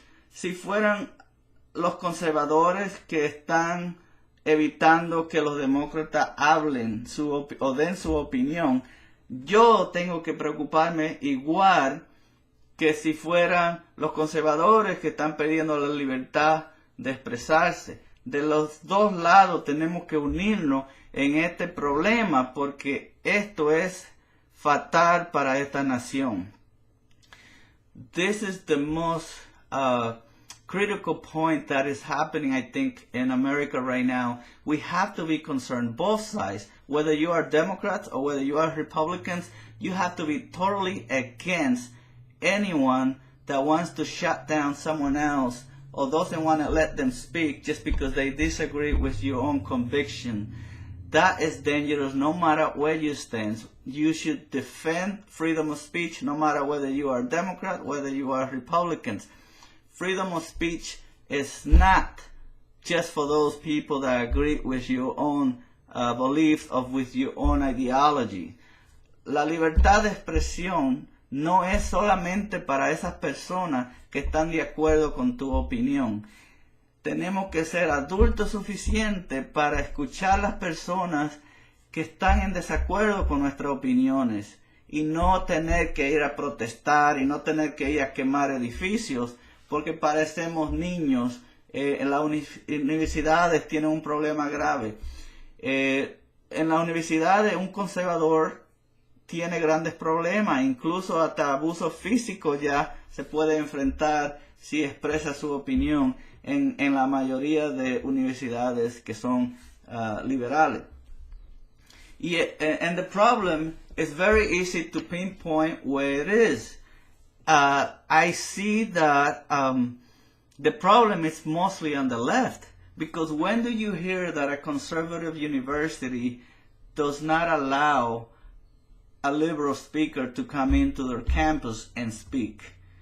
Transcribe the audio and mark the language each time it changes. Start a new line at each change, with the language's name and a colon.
Spanish: Si fueran los conservadores que están evitando que los demócratas hablen o den su opinión, yo tengo que preocuparme igual que si fueran los conservadores que están pidiendo la libertad de expresarse. De los dos lados tenemos que unirnos en este problema porque esto es fatal para esta nación.
English: This is the most critical point that is happening, I think, in America right now. We have to be concerned, both sides, whether you are Democrats or whether you are Republicans, you have to be totally against anyone that wants to shut down someone else or doesn't want to let them speak just because they disagree with your own conviction. That is dangerous no matter where you stand. You should defend freedom of speech no matter whether you are Democrat, whether you are Republicans. Freedom of speech is not just for those people that agree with your own beliefs or with your own ideology.
Spanish: La libertad de expresión no es solamente para esas personas que están de acuerdo con tu opinión. Tenemos que ser adultos suficientes para escuchar las personas que están en desacuerdo con nuestras opiniones y no tener que ir a protestar y no tener que ir a quemar edificios porque parecemos niños. En las universidades tienen un problema grave. En las universidades un conservador tiene grandes problemas, incluso hasta abuso físico ya se puede enfrentar si expresa su opinión en la mayoría de universidades que son liberales.
English: And the problem is very easy to pinpoint where it is. I see that the problem is mostly on the left, because when do you hear that a conservative university does not allow a liberal speaker to come into their campus and speak?